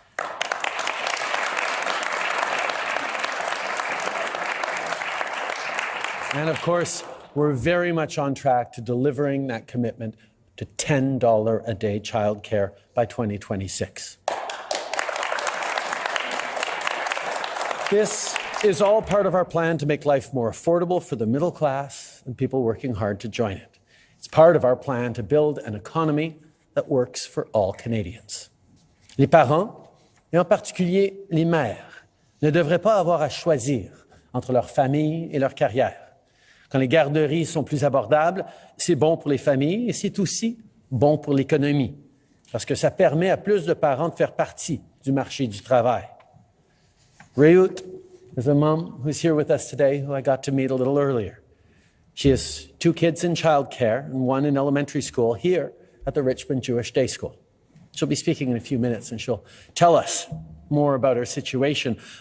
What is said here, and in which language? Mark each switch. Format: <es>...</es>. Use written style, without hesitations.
<en>And of course, we're very much on track to delivering that commitment to $10 a day childcare by 2026. This is all part of our plan to make life more affordable for the middle class and people working hard to join it. It's part of our plan to build an economy that works for all Canadians.</en> <fr>Les parents, et en particulier les mères, ne devraient pas avoir à choisir entre leur famille et leur carrière. Quand les garderies sont plus abordables, c'est bon pour les familles et c'est aussi bon pour l'économie, parce que ça permet à plus de parents de faire partie du marché du travail.</fr> <en>Reut is a mom who's here with us today, who I got to meet a little earlier. She has 2 kids in childcare and 1 in elementary school here at the Richmond Jewish Day School. She'll be speaking in a few minutes and she'll tell us more about her situation.</en>